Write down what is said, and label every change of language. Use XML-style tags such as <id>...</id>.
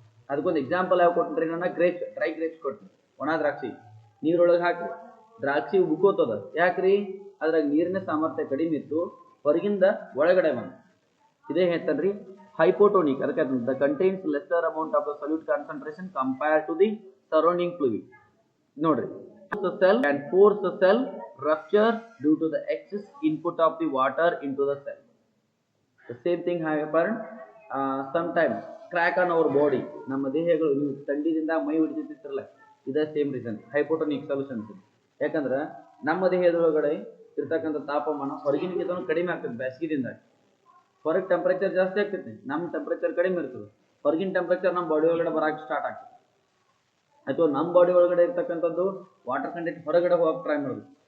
<kn>ಅದಕ್ಕೊಂದು ಎಕ್ಸಾಂಪಲ್ ಯಾವ ಕೊಟ್ಟಿದ್ರಿ, ನನ್ನ ಗ್ರೇಪ್ಸ್, ಡ್ರೈ ಗ್ರೇಪ್ಸ್ ಕೊಟ್ರಿ, ಒಣ ದ್ರಾಕ್ಷಿ ನೀರೊಳಗೆ ಹಾಕಿ ದ್ರಾಕ್ಷಿ ಉಬ್ಕೋತದ, ಯಾಕ್ರಿ? ಅದ್ರಾಗ ನೀರಿನ ಸಾಮರ್ಥ್ಯ ಕಡಿಮೆ ಇತ್ತು, ಹೊರಗಿಂದ ಒಳಗಡೆ ಬಂದ. ಇದೇ ಹೇಳ್ತಾನ್ರಿ ಹೈಪೋಟೋನಿಕ್. ಅದಕ್ಕೆ</kn> <en>The contains lesser amount of the solute concentration compare to the surrounding fluid.</en> <kn>ನೋಡ್ರಿ,</kn> <en>the cell and force the cell rupture due to the excess input of the water into the cell. The same thing happened sometimes crack on our body.</en> <kn>ನಮ್ಮ ದೇಹಗಳು ನೀವು ಥಂಡಿದಿಂದ ಮೈ ಹಿಡಿತಿರ್ತಿರಲ್ಲ,</kn> <en>ಇದೇ same reason hypotonic solutions.</en> <kn>ಯಾಕಂದ್ರೆ ನಮ್ಮ ದೇಹದೊಳಗಡೆ ಇರ್ತಕ್ಕಂಥ ತಾಪಮಾನ ಹೊರಗಿನಕ್ಕಿಂತ ಕಡಿಮೆ ಆಗ್ತದೆ. ಬೇಸಿಗೆದಿಂದ ಹೊರಗೆ ಟೆಂಪರೇಚರ್ ಜಾಸ್ತಿ ಆಗ್ತೈತಿ, ನಮ್ಮ ಟೆಂಪರೇಚರ್ ಕಡಿಮೆ ಇರ್ತದೆ. ಹೊರಗಿನ ಟೆಂಪರೇಚರ್ ನಮ್ಮ ಬಾಡಿ ಒಳಗಡೆ ಬರಕ್ಕೆ ಸ್ಟಾರ್ಟ್ ಆಗ್ತದೆ, ಅಥವಾ ನಮ್ಮ ಬಾಡಿ ಒಳಗಡೆ ಇರ್ತಕ್ಕಂಥದ್ದು ವಾಟರ್ ಕಂಟೆಂಟ್ ಹೊರಗಡೆ ಹೋಗಕ್ಕೆ ಟ್ರೈ ಮಾಡೋದು.</kn>